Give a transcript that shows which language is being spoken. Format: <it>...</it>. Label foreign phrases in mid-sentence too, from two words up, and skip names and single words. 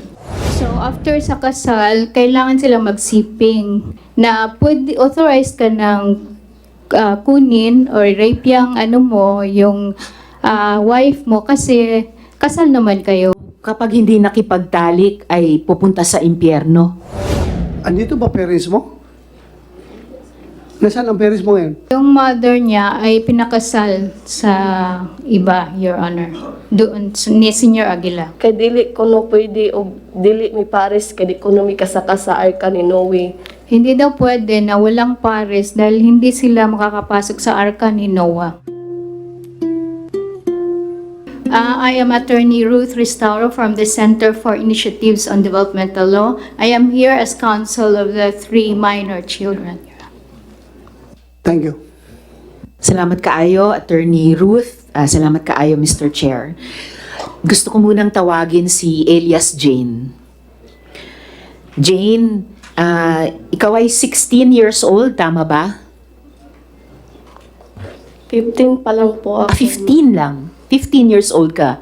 <tl>So, after sa kasal, kailangan sila magsiping na pwede authorized ka ng kunin or rape yung yung wife mo kasi kasal naman kayo. Kapag hindi nakipagtalik, ay pupunta sa impyerno. Andito ba parents mo? Nasaan ang parents mo ngayon? Yung mother niya ay pinakasal sa iba,</tl> <en>Your Honor.</en> <tl>Doon, ni Senior Aguila.</tl> <ceb>Kay dili ko no pwede o dili mi pares kay di ko no mi kasaka sa arka ni Noe.</ceb> <tl>Hindi daw pwede na walang pares dahil hindi sila makakapasok sa arka ni Noah.</tl> <en>I am Attorney Ruth Restauro from the Center for Initiatives on Developmental Law. I am here as counsel of the 3 minor children. Thank you.</en> <ceb>Salamat kaayo, Attorney Ruth. Salamat kaayo, Mr. Chair.</ceb> <tl>Gusto ko munang tawagin si Elias Jane. Jane, ikaw ay 16</tl> <en>years old,</en> <tl>tama ba? 15 pa lang po ako. 15 lang. 15</tl> <en>years old</en> <tl>ka,</tl>